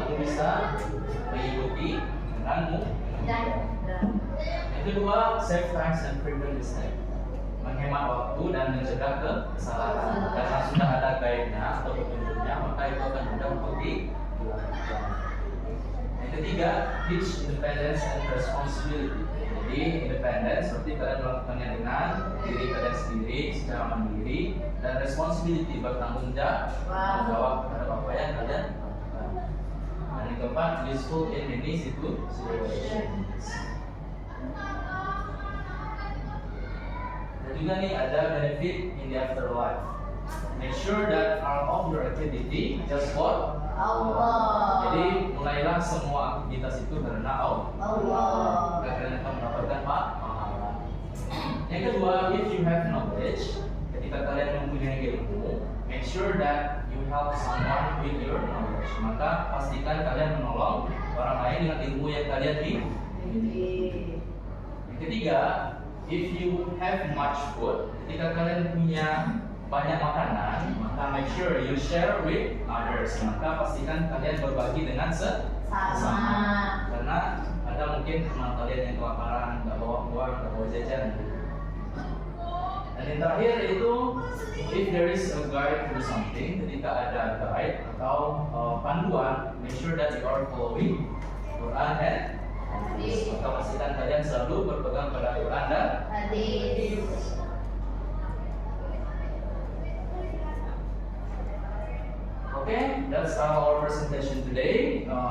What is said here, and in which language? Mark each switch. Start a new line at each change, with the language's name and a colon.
Indonesian: Kamu bisa mengikuti dengan mudah. Yang kedua,
English: save time and prevent mistake.
Indonesian: Menghemat waktu dan mencegah kesalahan. Karena sudah ada guide-nya atau petunjuknya, maka itu akan mudah untuk dilakukan. Yang ketiga,
English: teach independence and responsibility.
Indonesian: Jadi independence seperti kalian melakukannya dengan diri kalian sendiri secara mandiri, dan responsibility bertanggung jawab terhadap apa yang kalian lakukan. Dan yang keempat,
English: useful in many situations.
Indonesian: Dan juga nih ada
English: benefit in the afterlife. Make sure that all of your activity just for Allah.
Indonesian: Jadi mulailah semua aktivitas itu karena Allah. Kalian akan mendapatkan pahala. Yang kedua,
English: if you have knowledge,
Indonesian: ketika kalian mempunyai ilmu,
English: make sure that you help someone with your knowledge.
Indonesian: Maka pastikan kalian menolong orang lain dengan ilmu yang kalian miliki. Yang ketiga,
English: if you have much food,
Indonesian: ketika kalian punya banyak makanan, maka
English: make sure you share with others.
Indonesian: Maka pastikan kalian berbagi dengan sesama. Karena ada mungkin teman kalian yang kelaparan, nggak bawa uang, nggak bawa jajan. Dan yang terakhir itu,
English: if there is a guide to something,
Indonesian: ketika ada guide atau panduan,
English: make sure that you are following Quran and hadis.
Indonesian: Maka pastikan kalian selalu berpegang pada Quran dan hadis.
English: Okay, that's our presentation today.